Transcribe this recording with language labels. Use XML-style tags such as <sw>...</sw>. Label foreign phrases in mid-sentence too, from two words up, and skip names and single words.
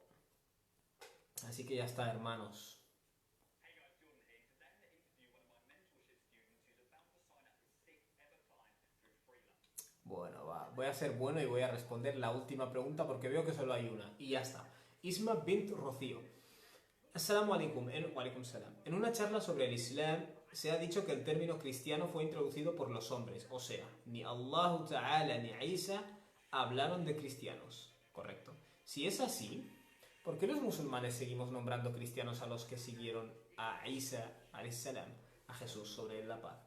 <es>Así que ya está, hermanos. Bueno, va. Voy a ser bueno y voy a responder la última pregunta porque veo que solo hay una. Y ya está. Isma bint Rocío.</es> <ar>السلام عليكم. وعليكم السلام.</ar> <es>En una charla sobre el Islam se ha dicho que el término cristiano fue introducido por los hombres. O sea, ni</es> <ar>الله تعالى</ar> <es>ni Isa hablaron de cristianos. Correcto. Si es así, ¿por qué los musulmanes seguimos nombrando cristianos a los que siguieron a Isa, a Jesús sobre la paz?</es>